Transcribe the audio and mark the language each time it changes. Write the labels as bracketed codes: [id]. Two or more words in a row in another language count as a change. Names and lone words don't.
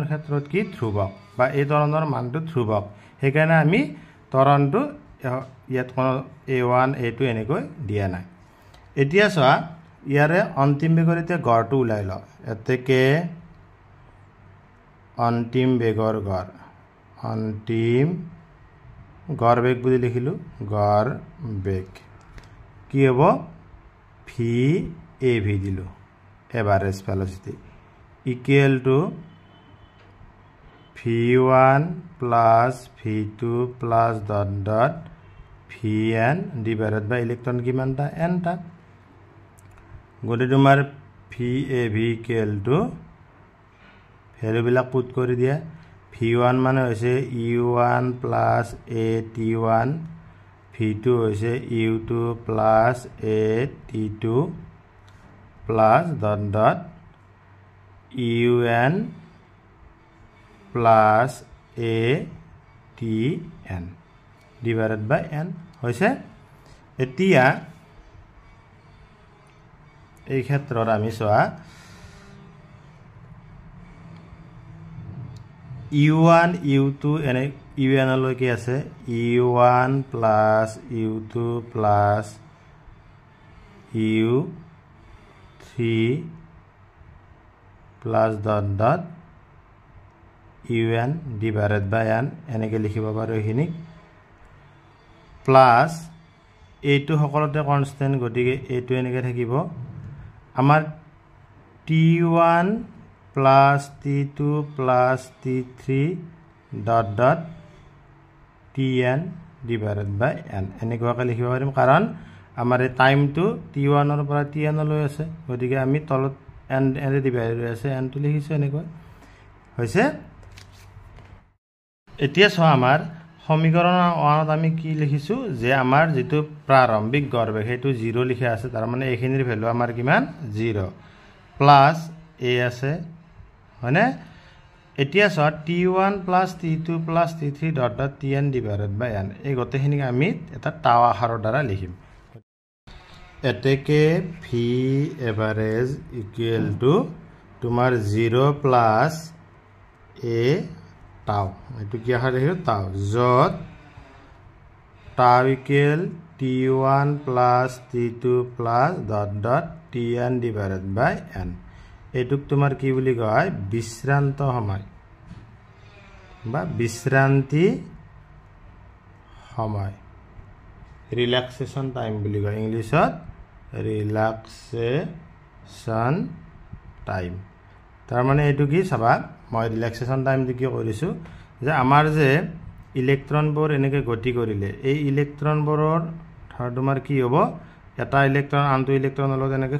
[as] ক্ষেত্ৰত কি ধ্ৰুৱক বা এই ত্বৰণৰ মানটো ধ্ৰুৱক সেইকাৰণে আমি ত্বৰণটো ইয়াত কোন a1 a2 এনেকৈ দিয়া নাই এতিয়া চোৱা ইয়াৰে অন্তিম বেগৰ এতিয়া গড়টো উলাই ল এতেকে অন্তিম বেগৰ গড় অন্তিম গড় বেগ বুলি লিখিলো গড় বেগ কি হ'ব ভি এ ভি দিলো [en] average velocity equal to v1 plus v2 plus dot dot vn divided by electron [as] কিমান টা n টা গতে তোমাৰ [en] vav equal to [as] ভ্যালু বিলাক পুট কৰি দিয়া [en] v1 মানে হৈছে u1 plus at1 v2 হৈছে u2 plus at2 plus dot dot un plus a t n divided by n [as] হৈছে এতিয়া এই ক্ষেত্ৰত আমি চোৱা u1 u2 এনে un লৈকে আছে [en] u1 plus u2 plus u3 plus dot dot un divided by n [as] এনেকে লিখিব পাৰো এখিনি [en] প্লাস a2 [as] সকলতে কনস্ট্যান্ট গতিকে a2 এনেকে থাকিব আমাৰ [en] t1 plus t2 plus t3 dot dot tn divided by n [as] এনেকৈ লিখিব পাৰিম কাৰণ আমাৰ এই টাইমটো t1 ৰ পৰা tn লৈ আছে গতিকে আমি তলত n এৰে ডিভাইড হৈ আছে n টো লিখিছো এনেকৈ হৈছে এতিয়া চোৱা আমাৰ সমীকৰণ 1ত আমি কি লিখিছো যে আমাৰ যেটো প্ৰাৰম্ভিক গড় বেগ হেতু 0 লিখা আছে তাৰ মানে এখিনিৰ ভ্যালু আমাৰ কিমান 0 প্লাস a আছে মানে এতিয়া চোৱা [en] t1 plus t2 plus t3 dot dot tn divided by n [as] এই গতেখিনি আমি এটা টাও আকাৰৰ দ্বাৰা লিখিম এতেকে [en] v average equal to [as] তোমাৰ [en] 0 plus a tau [as] এটো কি আখৰ লিখিলো tau যত [en] tau equal t1 plus t2 plus dot dot tn divided by n [as] এটুক তোমাৰ কি বুলি কয় বিশ্ৰান্ত সময় বা বিশ্ৰান্তি সময় [en] relaxation time [as] বুলি কয় ইংলিশত [en] relaxation time [as] তাৰ মানে এটু কি চাবা মই [en] relaxation time [as] দি কি কৰিছো যে আমাৰ যে ইলেক্ট্ৰনবোৰ এনেকে গতি কৰিলে এই ইলেক্ট্ৰনবোৰৰ তোমাৰ কি হ'ব এটা ইলেক্ট্ৰন আনটো ইলেক্ট্ৰনৰ লগত এনেকে